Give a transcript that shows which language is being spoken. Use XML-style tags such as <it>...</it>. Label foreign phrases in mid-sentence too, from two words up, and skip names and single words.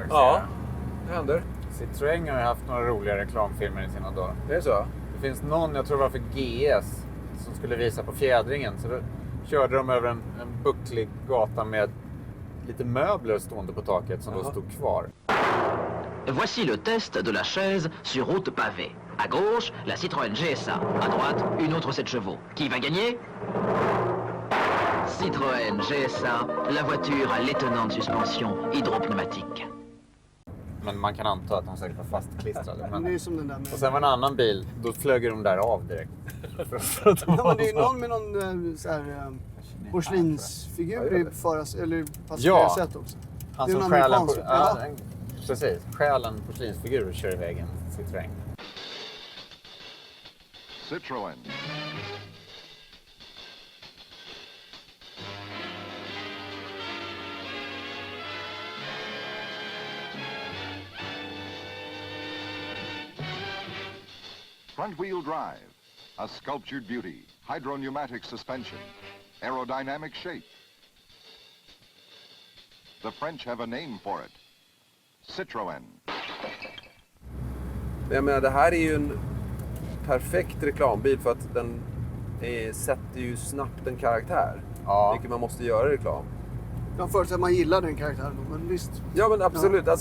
<sv>Ja, det händer. Citroën har ju haft några roliga reklamfilmer i sina dagar. Det är så? Det finns någon, jag tror det var för GS, som skulle visa på fjädringen. Så då körde de över en bucklig gata med lite möbler stående på taket som då stod kvar.</sv> <fr>Voici le test de la chaise sur route pavée. À gauche, la Citroën GSA. À droite, une autre 7 chevaux. Qui va gagner? Citroën GSA, la voiture à l'étonnante suspension hydropneumatique.</fr> <sv>Men man kan anta att de säkert var fastklistrade. Men det är som den där med... Och sen var en annan bil, då flög de där av direkt. Ja, det är någon med någon så här, porslinsfigur i passagerarsätet också. Han som stjäl en porslinsfigur kör iväg en Citroën.</sv> <en>Citroën. Front-wheel drive, a sculptured beauty, hydropneumatic suspension, aerodynamic shape. The French have a name for it. Citroën.</en> <sv>Jag menar, det här är ju en perfekt reklambil för att den sätter ju snabbt en karaktär. Ja. Vilket man måste göra i reklam. Jag förutsätter att man gillar den karaktären, men visst. Ja, men absolut. Ja.</sv>